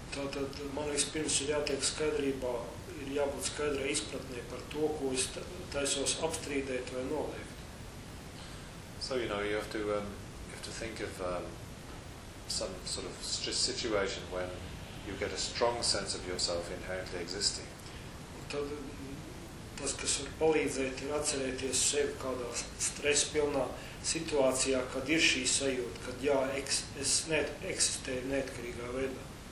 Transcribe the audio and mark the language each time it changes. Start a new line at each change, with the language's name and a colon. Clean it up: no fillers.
Latvian: Tātad man liekas pirms ir jātiek skaidrībā, ir jābūt skaidrā izpratnē par to, ko es taisos apstrīdēt vai noliekt.
English: So, you know, you have to think of some sort of situation when you get a strong sense of yourself inherently existing.
Latvian: Tad, tas, kas var palīdzēt, ir atcerēties sevi kādā stresa pilnā situācijā, kad ir šī sajūta, kad jā, es neeksistēju neatkarīgā veidā.